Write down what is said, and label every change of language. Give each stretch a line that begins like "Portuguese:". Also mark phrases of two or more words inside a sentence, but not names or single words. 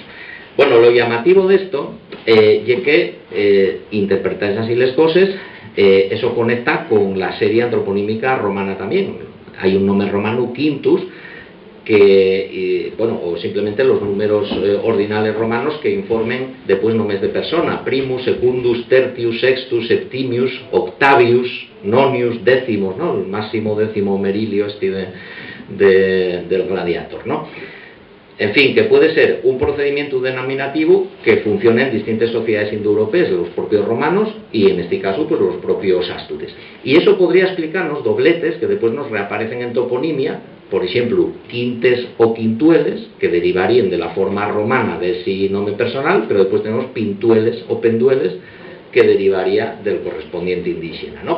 Spanish: Bueno, lo llamativo de esto es que interpretáis así las cosas, eso conecta con la serie antroponímica romana también. Hay un nombre romano quintus, que, bueno, o simplemente los números ordinales romanos que informen después nombres de persona: primus, secundus, tertius, sextus, septimius, octavius, nonius, décimos, ¿no? El máximo décimo merilio del gladiator, ¿no? En fin, que puede ser un procedimiento denominativo que funcione en distintas sociedades indoeuropeas, los propios romanos y en este caso pues los propios astures. Y eso podría explicarnos dobletes que después nos reaparecen en toponimia, por ejemplo, quintes o quintueles, que derivarían de la forma romana de ese nombre personal, pero después tenemos pintueles o pendueles, que derivaría del correspondiente indígena, ¿no?